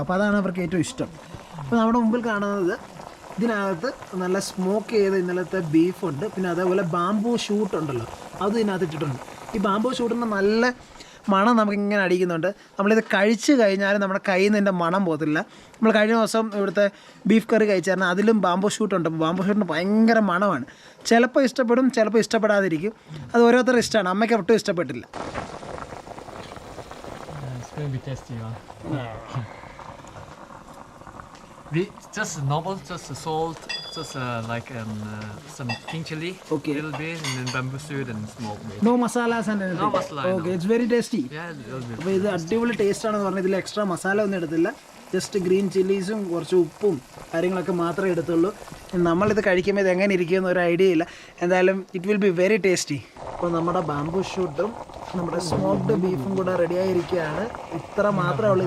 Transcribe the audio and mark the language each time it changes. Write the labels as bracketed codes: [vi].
[ml] അപ്പോൾ അതാണ് അവർക്ക് ഏറ്റവും ഇഷ്ടം. അപ്പോൾ നമ്മുടെ മുമ്പിൽ കാണുന്നത് ഇതിനകത്ത് നല്ല സ്മോക്ക് ചെയ്ത് ഇന്നലത്തെ ബീഫുണ്ട്. പിന്നെ അതേപോലെ ബാംബൂ ഷൂട്ട് ഉണ്ടല്ലോ, അത് ഇതിനകത്ത് ഇട്ടിട്ടുണ്ട്. ഈ ബാംബൂ ഷൂട്ടിന് നല്ല മണം നമുക്കിങ്ങനെ അടിക്കുന്നുണ്ട്. നമ്മളിത് കഴിച്ച് കഴിഞ്ഞാൽ നമ്മുടെ കയ്യിൽ നിന്ന് ഇതിൻ്റെ മണം പോകത്തില്ല. നമ്മൾ കഴിഞ്ഞ ദിവസം ഇവിടുത്തെ ബീഫ് കറി കഴിച്ചായിരുന്നു, അതിലും ബാംബൂ ഷൂട്ടുണ്ട്. അപ്പോൾ ബാംബൂ ഷൂട്ടിന് ഭയങ്കര മണമാണ്. ചിലപ്പോൾ ഇഷ്ടപ്പെടും, ചിലപ്പോൾ ഇഷ്ടപ്പെടാതിരിക്കും. അത് ഓരോരുത്തരുടെ ഇഷ്ടമാണ്. അമ്മയ്ക്ക് ഒട്ടും ഇഷ്ടപ്പെട്ടില്ല. [en] It's going to be tasty, just normal, just salt, just like some pink chili, little bit, and then bamboo shoot and smoked meat. No masalas and anything. No masala. Okay, it's very tasty. Yeah, a little bit. [ml] അപ്പോൾ ഇത് അടിപൊളി taste ആണെന്ന് പറഞ്ഞാൽ ഇതിൽ extra masala ഒന്നും എടുത്തില്ല. Just green ചില്ലീസും കുറച്ച് ഉപ്പും കാര്യങ്ങളൊക്കെ മാത്രമേ എടുത്തുള്ളൂ. നമ്മളിത് കഴിക്കുമ്പോൾ ഇത് എങ്ങനെ ഇരിക്കുമെന്ന് ഒരു ഐഡിയ ഇല്ല. എന്തായാലും [en] It will be very tasty. [ml] അപ്പോൾ നമ്മുടെ ബാംബൂ ഷൂട്ടും നമ്മുടെ സ്മോക്ഡ് ബീഫും കൂടെ റെഡിയായിരിക്കുകയാണ്. ഇത്ര മാത്രമേ ഉള്ളൂ.